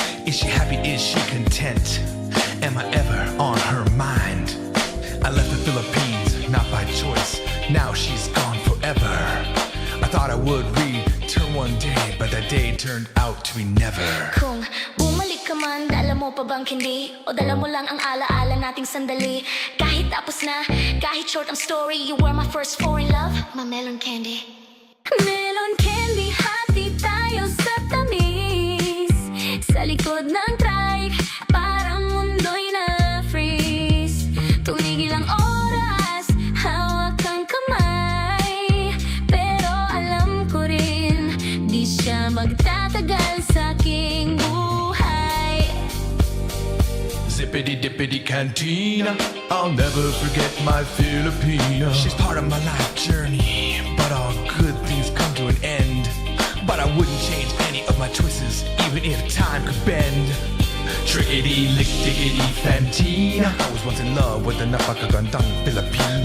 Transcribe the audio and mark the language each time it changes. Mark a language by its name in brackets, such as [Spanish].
[English] Is she happy, is she content? Am I ever on her mind? I left the Philippines, not by choice. Now she's gone forever. I thought I would return one day, but that day turned out to be never. [Filipino] Kung bumalik ka man, dala mo pa bang hindi? O dala mo lang ang alaala nating sandali? Kahit tapos na, kahit [English] short ang story, you were my first foreign love, my melon candy. [Filipino] Melon candy, hati tayo sa tamis. Sa likod ng trike, parang mundo'y na-freeze. Tumigil ang oras, hawak ang kamay. Pero alam ko rin, di siya magtatagal sa aking buhay. Zip zippity dippity cantina. [English] I'll never forget my Filipina. She's part of my life journey, but all good things come to an end. But I wouldn't change any of my choices, even if time could bend. Trickety lick dickety Fantina. I was once in love with the [Filipino] napakagandang [English] Filipina.